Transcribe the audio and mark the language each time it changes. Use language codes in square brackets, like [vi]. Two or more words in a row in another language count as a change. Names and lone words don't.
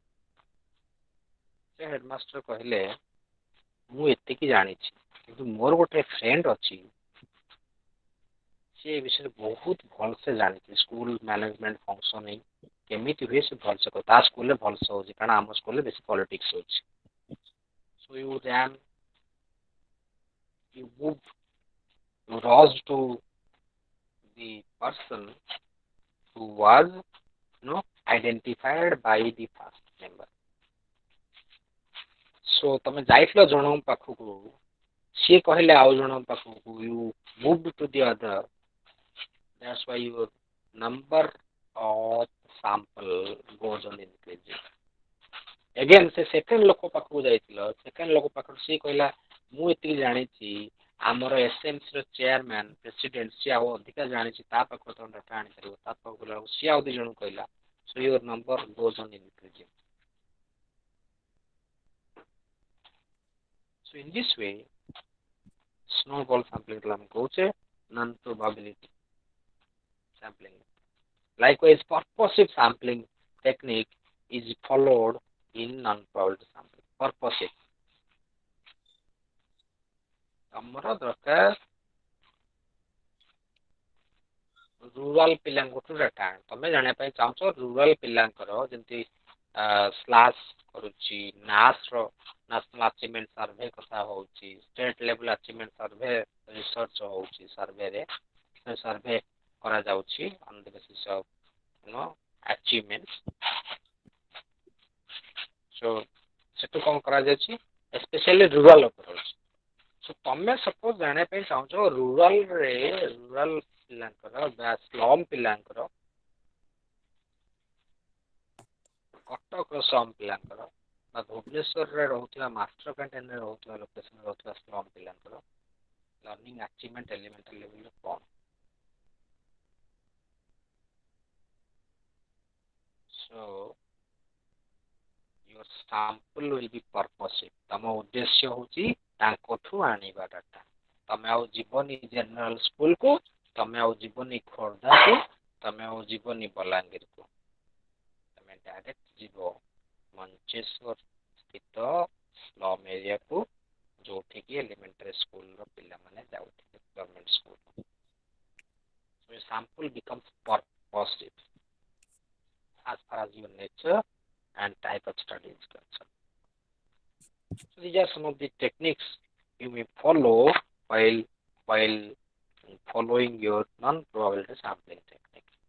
[or] ସେ ହେଡମାଷ୍ଟର କହିଲେ ମୁଁ ଏତିକି ଜାଣିଛି, କିନ୍ତୁ ମୋର ଗୋଟେ ଫ୍ରେଣ୍ଡ ଅଛି, ସେ ଏ ବିଷୟରେ ବହୁତ ଭଲସେ ଜାଣିଛି, [en] school management functioning [or] କେମିତି ହୁଏ ସେ ଭଲସେ କରେ, ତା ସ୍କୁଲରେ ଭଲସେ ହଉଛି, କାରଣ ଆମ ସ୍କୁଲରେ ବେଶୀ ପଲିଟିକ୍ସ ହଉଛି। [en] So you moved, you rushed to the person who was identified by the first member. [or] So ତମେ ଯାଇଥିଲ ଜଣଙ୍କ ପାଖକୁ, ସିଏ କହିଲେ ଆଉ ଜଣଙ୍କ ପାଖକୁ, [en] you moved to the other. That's why your number of sample goes on increasing. [or] Again ସେ ସେକେଣ୍ଡ ଲୋକ ପାଖକୁ ଯାଇଥିଲ, ସେକେଣ୍ଡ ଲୋକ ପାଖରୁ ସିଏ କହିଲା ମୁଁ ଏତିକି ଜାଣିଛି, ଆମର ଏସଏମସି ର [en] chairman president [or] ସିଏ ଆଉ ଅଧିକା ଜାଣିଛି, ତା ପାଖରୁ ତମେ ଡାଟା ଆଣିପାରିବ, ତା ପାଖକୁ ଗଲା ସିଏ ଆଉ 2 ଜଣଙ୍କୁ କହିଲା। [en] So your number goes on increasing. So in this way, snowball sampling [or] ଆମେ କହୁଛେ [en] non-probability sampling. Likewise, purposive sampling technique is followed in non-probability sampling. Purposive. [or] ଆମର ଦରକାର ରୁରାଲ ପିଲାଙ୍କଠୁ ଡାଟା ଆଣ, ତମେ ଜାଣିବା ପାଇଁ ଚାହୁଁଛ ରୁରାଲ ପିଲାଙ୍କର ଯେମିତି ସ୍ଲାସ୍ କରୁଛି, ନାସ୍ର [en] national achievement survey [or] କଥା ହଉଛି, [en] state level achievement survey research [or] ହଉଛି, ସର୍ଭେରେ ସର୍ଭେ କରାଯାଉଛି [en] on the basis of achievements. [or] So ସେଠୁ କ'ଣ କରାଯାଉଛି, [en] specially rural [or] ଉପରେ ହଉଛି। So ତମେ ସପୋଜ ଜାଣିବା ପାଇଁ ଚାହୁଁଛ ରୁରାଲ ପିଲାଙ୍କର ବା ସ୍ଲମ୍ ପିଲାଙ୍କର, କଟକର ସ୍ଲମ୍ ପିଲାଙ୍କର, ବା ଭୁବନେଶ୍ୱରରେ ରହୁଥିବା ମାଷ୍ଟର କ୍ୟାଣ୍ଟିନରେ ରହୁଥିବା ଲୋକେସନରେ ରହୁଥିବା ସ୍ଲମ୍ ପିଲାଙ୍କର [en] learning achievement elemental [or] ଲେଭେଲରେ କ'ଣ? [en] So your sample will be purposive. [or] ତମ ଉଦ୍ଦେଶ୍ୟ ହଉଛି ତାଙ୍କଠୁ ଆଣିବା ଡାଟା। ତମେ ଆଉ ଯିବନି ଜେନେରାଲ ସ୍କୁଲକୁ, ତମେ ଆଉ ଯିବନି ଖୋର୍ଦ୍ଧାକୁ, ତମେ ଆଉ ଯିବନି ବଲାଙ୍ଗୀରକୁ, ତମେ ଡାଇରେକ୍ଟ ଯିବ ମଞ୍ଚେଶ୍ୱର ସ୍ଥିତ ସ୍ଲମ୍ ଏରିଆକୁ, ଯୋଉଠିକି ଏଲିମେଣ୍ଟାରୀ ସ୍କୁଲର ପିଲାମାନେ ଯାଉଥିବେ, [en] government school. So your sample becomes purposive as far as your nature and type of study is concerned. So these are some of the techniques you may follow while while following your non-probability sampling technique.